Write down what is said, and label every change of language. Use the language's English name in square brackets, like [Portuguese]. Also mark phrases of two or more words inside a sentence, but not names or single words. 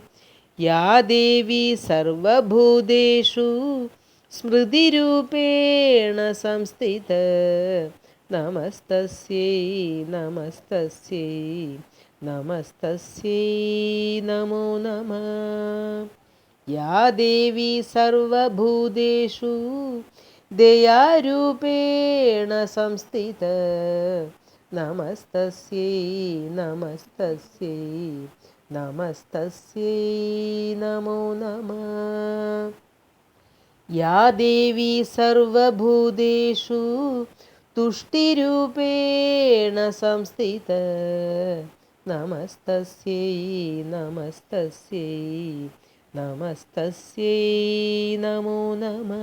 [Sanskrit] या देवी सर्वभूतेषु स्मृतिरूपेण संस्थिता नमस्तस्यै नमस्तस्यै नमस्तस्यै नमो नमः। या देवी सर्वभूतेषु दयारूपेण संस्थिता നമസ്തസ്യൈ നമസ്തസ്യൈ നമസ്തസ്യൈ നമോ നമഃ. യാ ദേവി സർവഭൂതേഷു തുഷ്ടിരൂപേണ സംസ്ഥിത നമസ്തസ്യൈ നമസ്തസ്യൈ നമസ്തസ്യൈ നമോ നമഃ.